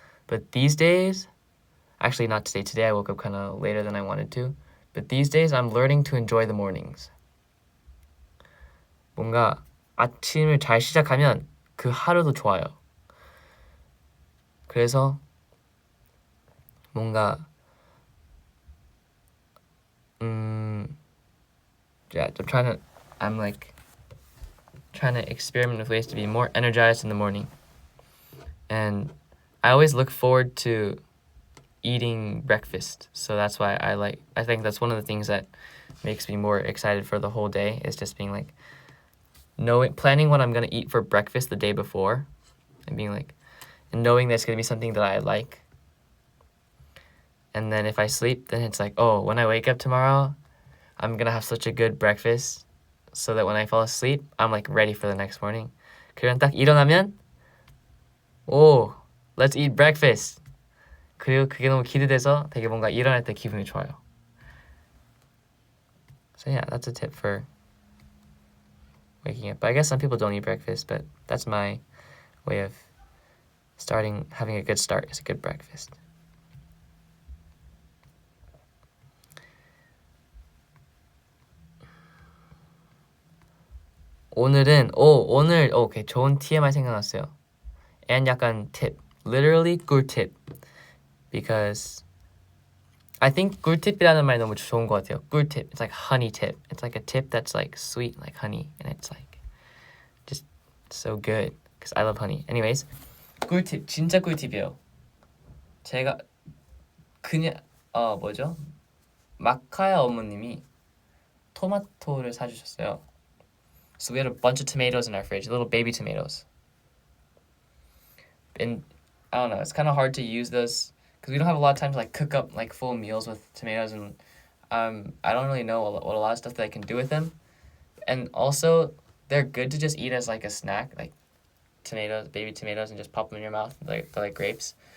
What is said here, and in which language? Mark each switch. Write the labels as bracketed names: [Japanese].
[English] But these days, actually not today. Today I woke up kind of later than I wanted to. But these days I'm learning to enjoy the mornings. [Korean] 뭔가 아침을 잘 시작하면 그 하루도 좋아요. 그래서 뭔가 [English] yeah, I'm like trying to experiment with ways to be more energized in the morning. And I always look forward to eating breakfast. So that's why I think that's one of the things that makes me more excited for the whole day, is just being like planning what I'm going to eat for breakfast the day before, and being like, and knowing that it's going to be something that I like. And then if I sleep, then it's like, oh, when I wake up tomorrow, I'm going to have such a good breakfast, so that when I fall asleep, I'm like ready for the next morning. [Korean] 그냥 딱 일어나면, 오, [English] let's eat breakfast. [Korean] 그리고 그게 너무 기대돼서 되게 뭔가 일어날 때 기분이 좋아요. [English] So yeah, that's a tip for waking up. But I guess some people don't eat breakfast, but that's my way of having a good start, is a good breakfast. [Korean] 오늘 오케이, 좋은 TMI 생각났어요. [English] And [Korean] 약간 [English] tip, literally 꿀팁. Because I think [Korean] 꿀팁이라는 말 너무 좋은 것 같아요. [English] 꿀팁, it's like honey tip. It's like a tip that's like sweet like honey, and it's like just so good, because I love honey. [Korean] Anyways, 꿀팁, 진짜 꿀팁이에요. 제가 그냥 뭐죠? 마카야 어머님이 토마토를 사주셨어요. [English] So we had a bunch of tomatoes in our fridge, little baby tomatoes. And I don't know, it's kind of hard to use those because we don't have a lot of time to like cook up like full meals with tomatoes, and I don't really know what a lot of stuff that I can do with them. And also, they're good to just eat as like a snack, like tomatoes, baby tomatoes, and just pop them in your mouth. They're like grapes.